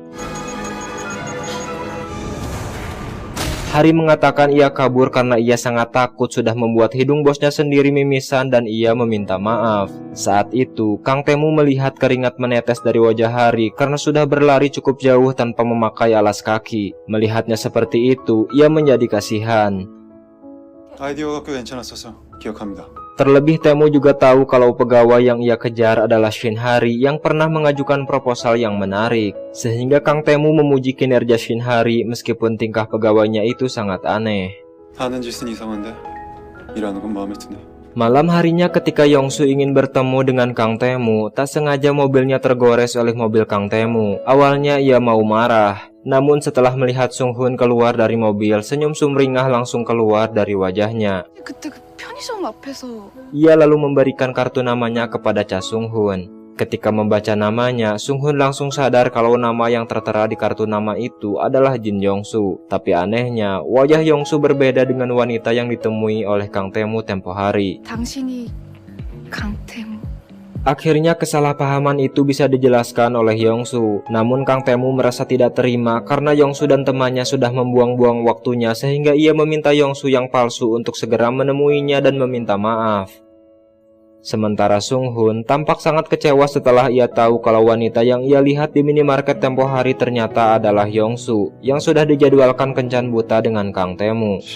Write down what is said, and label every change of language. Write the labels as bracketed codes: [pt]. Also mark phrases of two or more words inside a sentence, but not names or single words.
[id] Hari mengatakan ia kabur karena ia sangat takut sudah membuat hidung bosnya sendiri mimisan dan ia meminta maaf. Saat itu, Kang Tae-moo melihat keringat menetes dari wajah Hari karena sudah berlari cukup jauh tanpa memakai alas kaki. Melihatnya seperti itu, ia menjadi kasihan. [ko] 아이디어가 꽤 괜찮았어서 기억합니다. [id] Terlebih Tae-moo juga tahu kalau pegawai yang ia kejar adalah Shin Hari yang pernah mengajukan proposal yang menarik. Sehingga Kang Tae-moo memuji kinerja Shin Hari meskipun tingkah pegawainya itu sangat aneh. [ko] 하는 짓은 이상한데 일하는 건 마음에 드네. [id] Malam harinya ketika Yongsu ingin bertemu dengan Kang Tae-moo, tak sengaja mobilnya tergores oleh mobil Kang Tae-moo. Awalnya ia mau marah, namun setelah melihat Sung-hun keluar dari mobil, senyum sumringah langsung keluar dari wajahnya. [ko] 그때 그 편의점 앞에서 [id] Ia lalu memberikan kartu namanya kepada Cha Sung-hun. Ketika membaca namanya, Sung-hun langsung sadar kalau nama yang tertera di kartu nama itu adalah Jin Yongsu. Tapi anehnya, wajah Yongsu berbeda dengan wanita yang ditemui oleh Kang Tae-moo tempo hari. [ko] 당신이 강태무. [id] Akhirnya kesalahpahaman itu bisa dijelaskan oleh Yongsu. Namun Kang Tae-moo merasa tidak terima karena Yongsu dan temannya sudah membuang-buang waktunya sehingga ia meminta Yongsu yang palsu untuk segera menemuinya dan meminta maaf. Sementara Sung-hun tampak sangat kecewa setelah ia tahu kalau wanita yang ia lihat di minimarket tempo hari ternyata adalah Yongsu yang sudah dijadwalkan kencan buta dengan Kang Tae-moo.